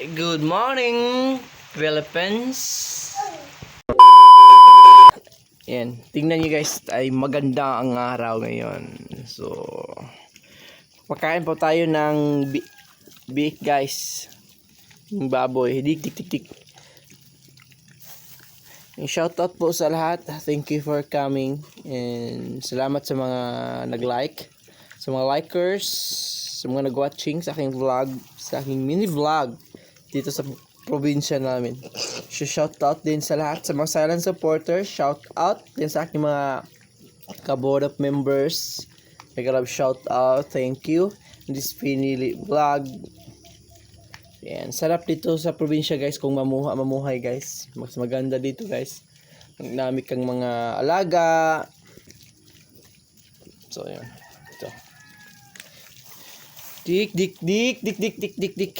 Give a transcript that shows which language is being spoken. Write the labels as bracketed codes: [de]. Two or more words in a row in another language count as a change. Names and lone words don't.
[en] Good morning, Philippines. [tl] Yan, tingnan nyo guys, ay maganda ang araw ngayon. So, pagkain po tayo ng [en] beef guys. [tl] Yung baboy, dik tik tik tik. Shoutout po sa lahat. [en] Thank you for coming. [tl] And salamat sa mga nag-like, sa mga likers, sa mga nag-watching sa aking vlog, sa aking mini vlog dito sa probinsya namin. Shoutout din sa lahat sa mga [en] silent supporters. [tl] Shoutout din sa aking mga [en] ka-board of members. Mega love shoutout. Thank you. This pinili vlog. [tl] Yan, sarap dito sa probinsya guys kung mamuhay guys. Mas maganda dito guys. Ang dami kang mga alaga. So yan. Ito. Dik dik dik dik dik dik dik dik.